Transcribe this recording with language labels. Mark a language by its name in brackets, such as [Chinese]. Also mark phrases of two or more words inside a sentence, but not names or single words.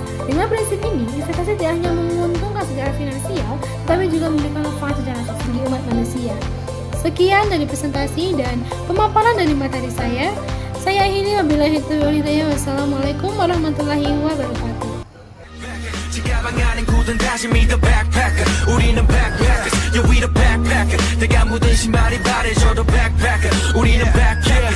[Indonesian] Dengan prinsip ini, investasi tidak hanya menguntungkan secara finansial, tapi juga memberikan manfaat secara sosial bagi umat manusia. Sekian dari presentasi dan pemaparan dari materi saya. Saya akhiri [Arabic] وبالله توفيق هداية. والسلام عليكم ورحمة الله وبركاته. [Korean] 지가방 안엔 굳은 다짐이 [English] the backpacker [Korean] 우리는 [English] backpackers yeah we the backpacker [Korean] 내가 묻은 신발이 바래져도 backpacker 우리는 backpacker